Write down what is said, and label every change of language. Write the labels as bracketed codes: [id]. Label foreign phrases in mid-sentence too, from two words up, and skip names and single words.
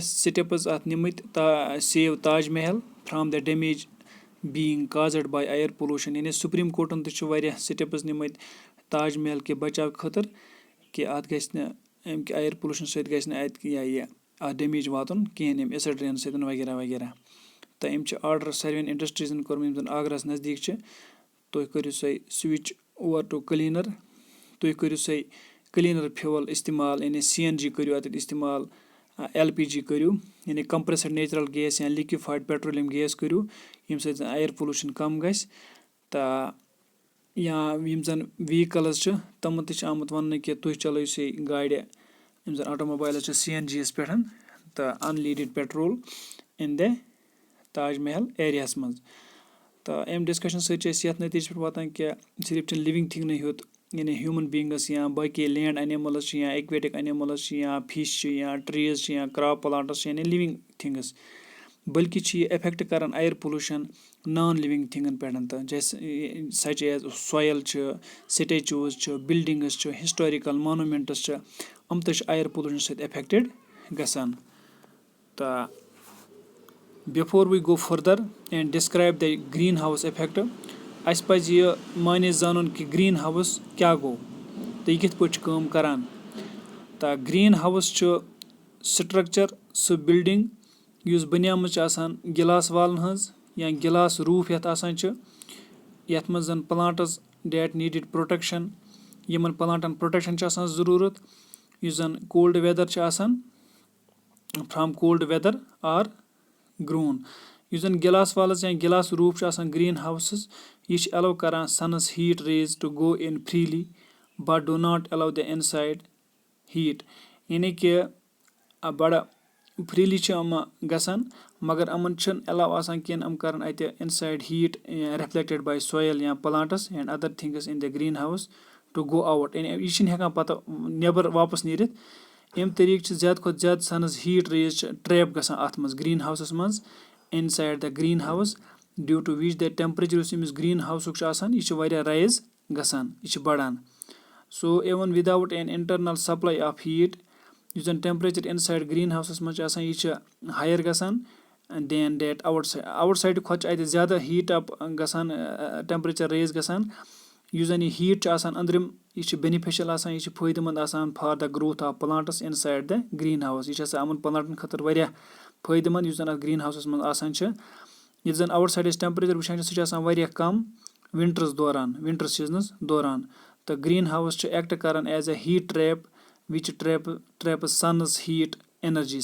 [ks] سِٹیپٕز اَتھ نِمٕتۍ [en] save Taj Mahal from the damage being caused by air pollution [ks] یعنی سُپریٖم کورٹن تہِ چھُ واریاہ سِٹیپٕز نِمٕتۍ تاج محل کہِ بچاو خٲطرٕ کہِ اَتھ گژھِ نہٕ اَمہِ کہِ [en] air pollution [ks] سۭتۍ گژھِ نہٕ اَتہِ یہِ اَتھ ڈیمیج واتُن کِہینۍ اَمہِ [en] acid rain [ks] سۭتۍ وغیرہ وغیرہ تہٕ أمۍ چھِ آرڈر ساروِین اِنڈسٹریٖزن کوٚرمُت یِم زَن آگراہَس نزدیٖک چھِ تُہۍ کٔرِو سا [en] switch over to cleaner [ks] تُہۍ کٔرِو سا [en] cleaner fuel [ks] اِستعمال یعنی CNG کٔرِو اَتٮ۪تھ اِستعمال LPG کٔرِو یعنی [en] compressed natural gas [ks] یا [en] liquefied petroleum [ks] گیس کٔرِو ییٚمہِ سۭتۍ زَن [en] air pollution [ks] کم گژھِ تہٕ یا یِم زَن ویٖکلٕز چھِ تِمن تہِ چھُ آمُت وَننہٕ کہِ تُہۍ چلٲیِو سا گاڑِ یِم زَن آٹوموبایلٕز چھِ CNG یَس پٮ۪ٹھ تہٕ [en] unleaded petrol in the Taj Mahal [ks] ایریاہَس منٛز تہٕ اَمہِ ڈِسکشن سۭتۍ چھِ أسۍ یَتھ نٔتیٖجس پٮ۪ٹھ واتان کہِ صرف چھِ [en] living things [ks] یوت یعنی [en] human beings [ks] یا باقٕے [en] land animals [ks] چھِ یا [en] aquatic animals [ks] چھِ یا فِش چھِ یا ٹریٖز چھِ یا [en] crop plants [ks] چھِ یعنی [en] living things [ks] بٔلکہِ چھِ یہِ اِفیکٹ کران [en] air pollution non living things [ks] پٮ۪ٹھ تہٕ جیسے [en] such as soil [ks] چھِ سِٹیچوٗز چھِ بِلڈِنٛگٕز چھِ [en] historical monuments [ks] چھِ یِم تہِ چھِ [en] air pollution [ks] سۭتۍ اِفیکٹِڈ گژھان تہٕ [en] before we go further and describe the greenhouse effect [ks] اَسہِ پَزِ یہِ مانے زانُن کہِ [en] greenhouse [ks] کیاہ گوٚو تہٕ یہِ کِتھ پٲٹھۍ چھُ کٲم کران تہٕ [en] greenhouse [ks] چھُ سٹرکچر سُہ بِلڈِنگ یُس بَنیمٕژ چھِ آسان [en] glass walls [ks] ہٕنٛز یا [en] glass roof [ks] یَتھ آسان چھُ یَتھ منٛز زَن [en] plants that needed protection [ks] یِمن پٕلانٹن پروٹیکشن چھِ آسان ضروٗرت یُس زَن [en] cold weather [ks] چھُ آسان [en] from cold weather are grown [ks] یُس زَن [en] glass walls [ks] یا [en] glass roof [ks] چھُ آسان [en] greenhouses [ks] یہِ چھِ ایلو کران [en] sun's heat rays to go in freely but do not allow the inside heat [ks] یعنی کہِ بَڑٕ فریٖلی چھِ یِم گژھان مگر یِمن چھِنہٕ ایلاو آسان کینٛہہ یِم کران اَتہِ [en] inside heat reflected by soil [ks] یا [en] plants and other things in the greenhouse to go out [ks] یعنی یہِ چھِنہٕ ہٮ۪کان پَتہٕ نٮ۪بر واپس نیٖرِتھ اَمہِ طٔریٖقہٕ چھِ زیادٕ کھۄتہٕ زیادٕ [en] sun's heat rays [ks] چھِ ٹریپ گژھان اَتھ منٛز [en] greenhouses [ks] منٛز [en] inside the greenhouse, due to which the temperature [ks] یُس أمِس [en] green house [ks] چھُ آسان یہِ چھُ واریاہ rise گژھان, یہِ چھُ بڑان. [en] So even without an internal supply of heat, [ks] یُس زَن [en] temperature inside green house [ks] منٛز چھُ آسان یہِ چھُ [en] higher گژھان than that outside [ks] کھۄتہٕ چھُ اَتہِ زیادٕ [en] heat up گژھان, temperature raise گژھان. [ks] یُس زَن یہِ heat چھُ آسان أنٛدرِم یہِ چھُ beneficial آسان, یہِ چھُ فٲیدٕ منٛد آسان [en] for the growth of plants inside the greenhouse. [ks] یہِ چھُ آسان یِمن پلانٹن خٲطرٕ واریاہ فٲیدٕ منٛد یُس زَن اَتھ گرٛیٖن ہاوسَس منٛز آسان چھِ. ییٚلہِ زَن [en] outside [ks] أسۍ ٹیمپریچر وٕچھان چھِ سُہ چھُ آسان واریاہ کَم [en] winter season [ks] دوران. تہٕ [en] greenhouse [ks] چھُ ایکٹ کران [en] as a heat trap which traps sun's heat energy.